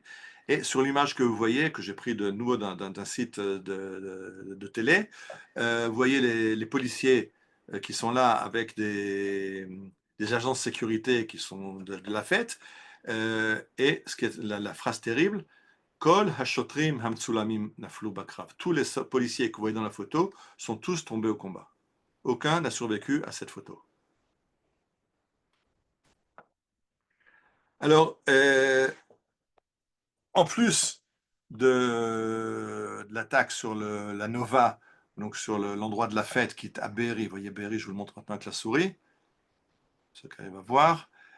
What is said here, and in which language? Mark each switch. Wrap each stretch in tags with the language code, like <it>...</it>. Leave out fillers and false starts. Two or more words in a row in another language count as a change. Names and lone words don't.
<fr>Et sur l'image que vous voyez, que j'ai pris de nouveau d'un site de télé, vous voyez les policiers qui sont là avec des agents de sécurité qui sont de la fête. Et ce qui est la phrase terrible,</fr> <he>Kol hashotrim hamtsulamim naflu bakrav.</he> <fr>Tous les policiers que vous voyez dans la photo sont tous tombés au combat. Aucun n'a survécu à cette photo. Alors, en plus de l'attaque sur la Nova, donc sur l'endroit de la fête qui est à Be'eri, vous voyez Be'eri, je vous le montre maintenant avec la souris, ceux qui arrivent à voir,</fr>